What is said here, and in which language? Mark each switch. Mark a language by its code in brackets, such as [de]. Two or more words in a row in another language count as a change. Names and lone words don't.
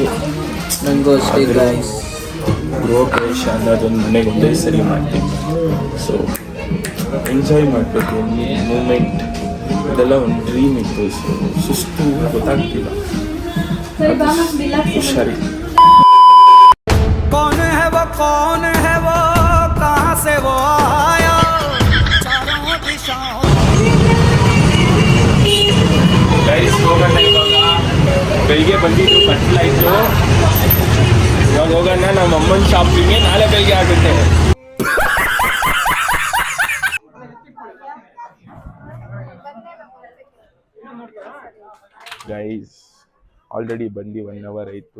[kn] ನನಗೂ ಅಷ್ಟೇ ಗೈಸ್. ಗೃಹ ಪ್ರವೇಶ ಅನ್ನೋದೊಂದು ಮನೆಗೆ ಒಂದೇ ಸರಿ ಮಾಡ್ತೀನಿ. [en] so enjoy [kn] ಮಾಡಬೇಕು ಮೂಮೆಂಟ್. ಇದೆಲ್ಲ ಒಂದು ಡ್ರೀಮ್ ಇತ್ತು. ಸೊ ಸುಸ್ತು ಗೊತ್ತಾಗ್ತಿಲ್ಲ. ಹುಷಾರಿ. [hi] कौन है वो कहाँ से वो आया, चारों दिशाओं. [kn] ಬೆಳಿಗ್ಗೆ ಬಂದಿದ್ದು ಕಟ್ಲಾಯಿತು. ಇವಾಗ ಹೋಗೋಣ ನಮ್ಮ ಅಮ್ಮನ ಶಾಪಿಂಗ್ಗೆ. ನಾಳೆ ಬೆಳಿಗ್ಗೆ ಆಗುತ್ತೆ. [en] guys already [kn] ಬಂದು 1 hour ಆಯಿತು.